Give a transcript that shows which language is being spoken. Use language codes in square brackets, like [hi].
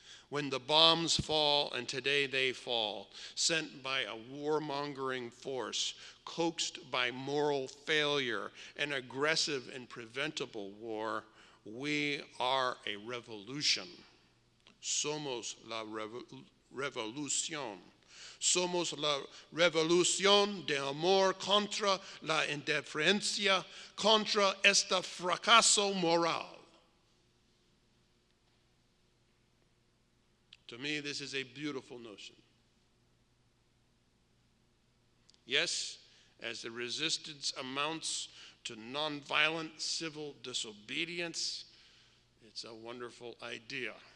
[en] When the bombs fall, and today they fall, sent by a warmongering force, coaxed by moral failure, an aggressive and preventable war, we are a revolution. [es] Somos la revolución. Somos la revolución de amor contra la indiferencia, contra este fracaso moral. [en] To me, this is a beautiful notion. Yes, as the resistance amounts to nonviolent civil disobedience, it's a wonderful idea.